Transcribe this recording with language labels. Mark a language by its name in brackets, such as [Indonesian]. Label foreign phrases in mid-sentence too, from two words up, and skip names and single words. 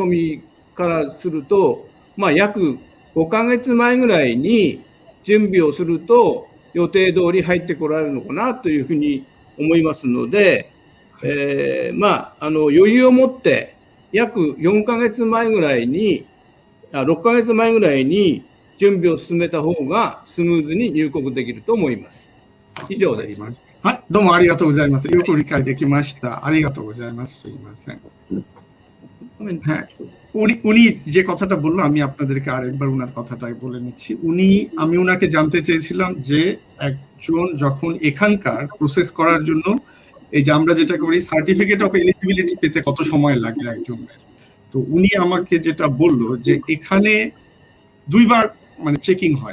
[Japanese] みからすると、約5ヶ月前ぐらいに準備をすると、予定通り入ってこられるのかなというふうに思いますので、余裕を持って、約4ヶ月前ぐらいに、6ヶ月前ぐらいに準備を進めた方がスムーズに入国できると思います。以上です。はい、どうもありがとうございます。よく理解できました。ありがとうございます。 [Bangla] すいません。হ্যাঁ, উনি যে কথাটা বললো আমি আপনাদেরকে আরেকবার উনার কথাটাই বলে নিচ্ছি। আমি উনাকে জানতে চেয়েছিলাম যে একজন যখন এখানকার প্রসেস করার জন্য এই যে আমরা যেটা করি [English] certificate of eligibility [Bangla] পেতে কত সময় লাগে একজনের, তো উনি আমাকে যেটা বললো যে এখানে দুইবার মানে চেকিং হয়।